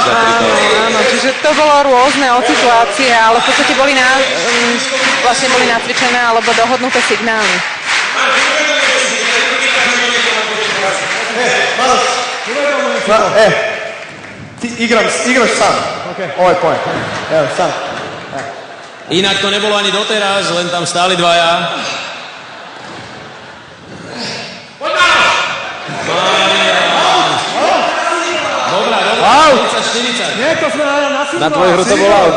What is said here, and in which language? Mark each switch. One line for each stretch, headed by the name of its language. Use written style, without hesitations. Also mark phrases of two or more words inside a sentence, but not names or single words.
Slovak: Áno, čiže to bolo rôzne od situácie, ale v podstate boli nacvičené alebo dohodnuté signály.
Serbian: Ty igraš sám. Ovaj point. Evo,
Slovak: sám. Inak to nebolo ani doteraz, len tam stáli dvaja. Dobrá, 30-40. Nie, to sme na sídlo. Na tvoju hru to bol out.